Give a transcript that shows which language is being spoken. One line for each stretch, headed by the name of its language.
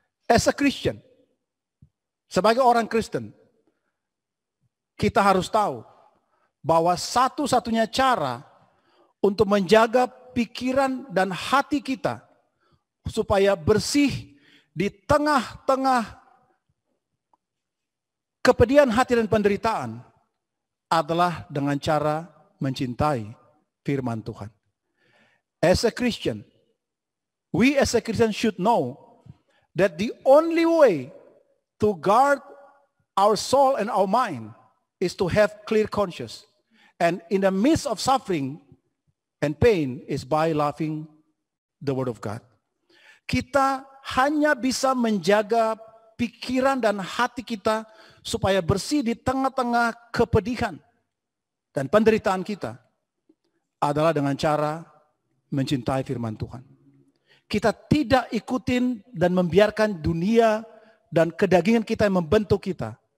English: As a Christian,
Indonesian: sebagai orang Kristen, kita harus tahu bahwa satu-satunya cara untuk menjaga pikiran dan hati kita supaya bersih di tengah-tengah kepedihan hati dan penderitaan adalah dengan cara mencintai firman Tuhan.
English: As a Christian, we as a Christian should know that the only way to guard our soul and our mind is to have clear conscience. And in the midst of suffering and pain is by loving the Word of God.
Indonesian: Kita hanya bisa menjaga pikiran dan hati kita supaya bersih di tengah-tengah kepedihan dan penderitaan kita adalah dengan cara mencintai firman Tuhan. Kita tidak ikutin dan membiarkan dunia dan kedagingan kita yang membentuk kita.